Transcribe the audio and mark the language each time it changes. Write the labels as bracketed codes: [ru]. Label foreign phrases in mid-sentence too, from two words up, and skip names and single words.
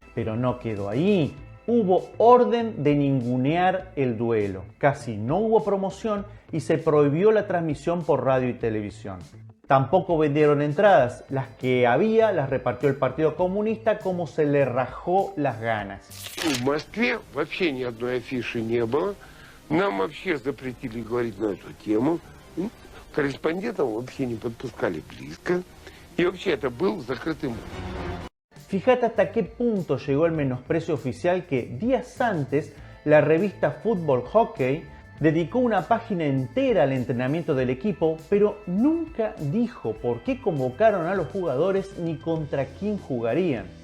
[es] Pero no quedó ahí. Hubo orden de ningunear el duelo. Casi no hubo promoción y se prohibió la transmisión por radio y televisión. Tampoco vendieron entradas. Las que había las repartió el Partido Comunista como se le rajó las ganas. [ru] В Москве вообще ни одной афиши не было. Нам вообще запретили говорить на эту тему. Корреспондентов вообще не подпускали близко. И вообще это был закрытый мир. [es] Fíjate hasta qué punto llegó el menosprecio oficial que días antes la revista Fútbol Hockey dedicó una página entera al entrenamiento del equipo, pero nunca dijo por qué convocaron a los jugadores ni contra quién jugarían.